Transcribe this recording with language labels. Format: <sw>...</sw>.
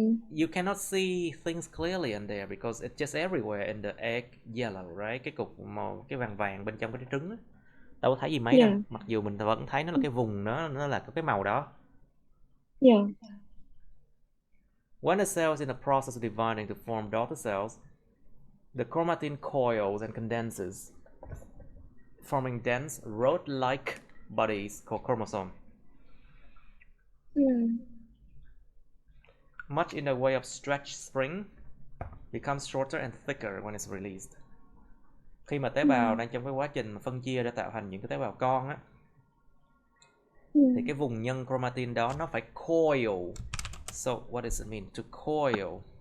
<en>You cannot see things clearly in there because it's just everywhere in the egg yellow, right?</en> <vi>Cái cục màu, cái vàng vàng bên trong cái trứng đó. Đâu có thấy gì mấy đâu, mặc dù mình vẫn thấy nó là cái vùng đó, nó là cái màu đó.</vi> <en>When the cell is in the process of dividing to form daughter cells, the chromatin coils and condenses, forming dense rod-like bodies called chromosome. Much in the way of stretch spring, becomes shorter and thicker when it's released.</en> <vi>Khi mà tế bào đang trong cái quá trình phân chia để tạo thành những cái tế bào con á, thì cái vùng nhân chromatin đó nó phải coil.</vi> <en>So what does it mean to coil?</en>